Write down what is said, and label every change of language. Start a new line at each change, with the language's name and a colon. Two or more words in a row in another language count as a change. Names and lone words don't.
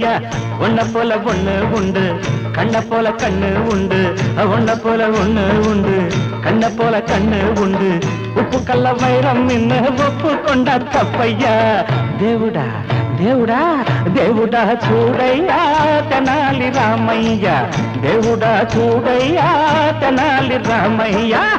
Tamil: ஒன்ன போல ஒண்ணு உண்டு, கண்ண போல கண்ணு உண்டு, ஒன்ன போல ஒண்ணு உண்டு, கண்ண போல கண்ணு உண்டு. உப்பு கல்ல வைரம் இன்னு ஒப்பு கொண்ட தப்பையா.
Telugu: దేవుడా దేవుడా దేవుడా చూడయ్యా తెనాలి రామయ్య, దేవుడా చూడయ్యా తెనాలి రామయ్య.